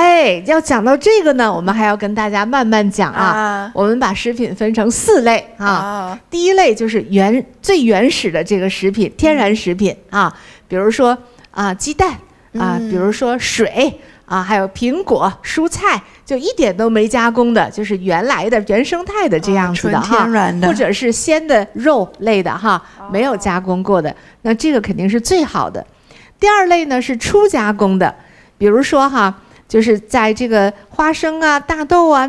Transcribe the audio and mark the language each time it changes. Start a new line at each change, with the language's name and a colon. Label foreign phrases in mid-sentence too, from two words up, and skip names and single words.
Chinese: 要講到這個呢，我們還要跟大家慢慢講我們把食品分成4類第一類就是最原始的這個食品，天然食品比如說雞蛋比如說水還有蘋果、蔬菜，就一點都沒加工的，就是原來的原生態的這樣子的純天然的，或者是鮮的肉類的沒有加工過的，那這個肯定是最好的。第二類呢是初加工的，比如說就是在这個花生啊、大豆啊、